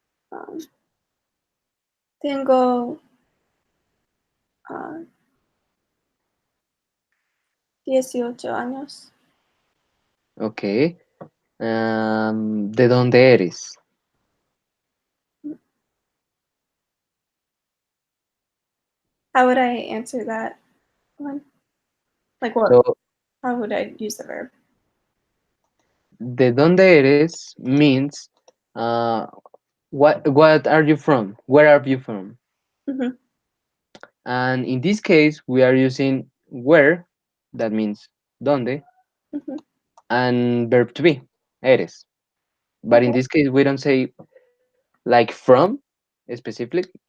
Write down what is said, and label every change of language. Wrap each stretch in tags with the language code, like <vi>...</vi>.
<es>Um, tengo 18 años. Ok. ¿De dónde eres?</es> <en>How would I answer that one? Like what? So, How would I use the verb?</en> <es>¿de dónde eres</es> <en>means uh, what are you from? Where are you from? Mm-hmm. And in this case, we are using where, that means donde, Mm-hmm. and verb to be, eres. But in Okay. this case, we don't say like from specific.</en>